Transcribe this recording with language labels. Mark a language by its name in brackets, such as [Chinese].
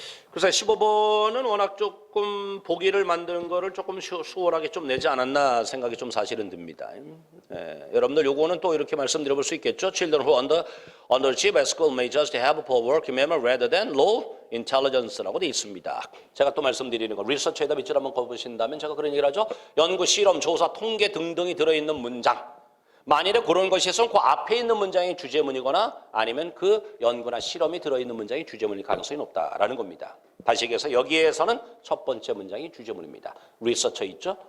[Korean] 그래서 15번은 워낙 조금 보기를 만드는 거를 조금 수월하게 좀 내지 않았나 생각이 좀 사실은 듭니다. 여러분들 요거는 또 이렇게 말씀드려볼 수 있겠죠. [English] Children who underachieve at school may just have poor working memory rather than low intelligence라고 되어 있습니다. [Korean] 제가 또 말씀드리는 거 리서치에다 밑줄 한번 거보신다면 제가 그런 얘기를 하죠. 연구, 실험, 조사, 통계 등등이 들어있는 문장. 만일에 그런 것이 있으면 그 앞에 있는 문장이 주제문이거나 아니면 그 연구나 실험이 들어있는 문장이 주제문일 가능성이 높다라는 겁니다. 다시 얘기해서 여기에서는 첫 번째 문장이 주제문입니다. 리서처 있죠?